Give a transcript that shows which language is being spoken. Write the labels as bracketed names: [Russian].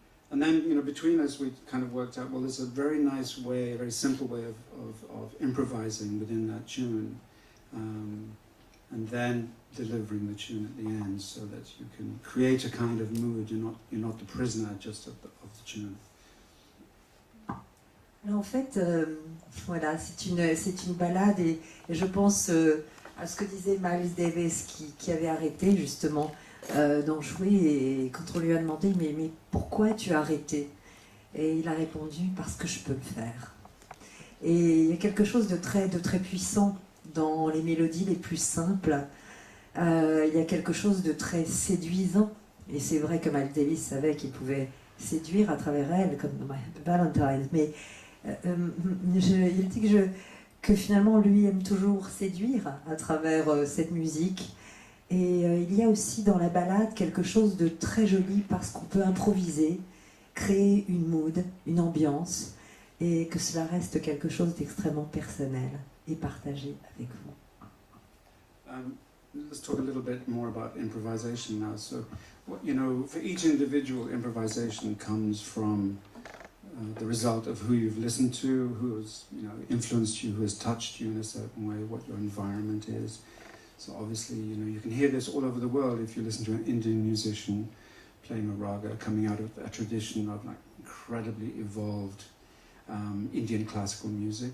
[English] And then, between us, we kind of worked out, well, there's a very nice way, a very simple way of improvising within that tune. And then delivering the tune at the end, so that you can create a kind of mood. You're not the prisoner just of the tune. [French] Alors en fait, voilà, c'est une balade et je pense à ce que disait Miles Davis qui avait arrêté justement d'en jouer, et quand on lui a demandé mais pourquoi tu as arrêté, et il a répondu parce que je peux le faire. Et il y a quelque chose de très puissant dans les mélodies les plus simples. Il y a quelque chose de très séduisant, et c'est vrai que Miles Davis savait qu'il pouvait séduire à travers elle, comme dans My Happy Valentine, mais il dit que finalement lui aime toujours séduire à travers cette musique, et il y a aussi dans la balade quelque chose de très joli parce qu'on peut improviser, créer une mood, une ambiance, et que cela reste quelque chose d'extrêmement personnel et partagé avec vous. [English] Let's talk a little bit more about improvisation now. So, for each individual, improvisation comes from the result of who you've listened to, who has, influenced you, who has touched you in a certain way, what your environment is. So obviously, you can hear this all over the world if you listen to an Indian musician playing a raga coming out of a tradition of incredibly evolved Indian classical music.